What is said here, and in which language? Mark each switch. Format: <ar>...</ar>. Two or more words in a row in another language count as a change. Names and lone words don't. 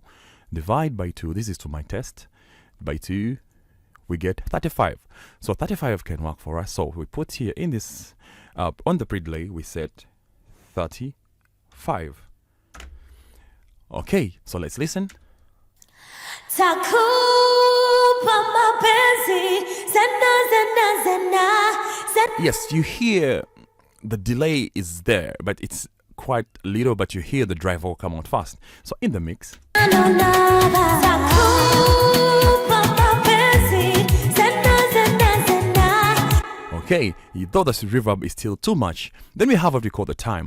<en>Divide by 2, this is to my test, by 2, we get 35, so 35 can work for us. So we put here in this, on the pre-delay, we set 35. Okay, so let's listen.</en> <sw>Takupa mapenzi zena zena zena.</sw> <en>Yes, you hear the delay is there, but it's quite little, but you hear the dry vocal come out fast. So in the mix, okay, though the reverb is still too much, then we have what we call the time.</en>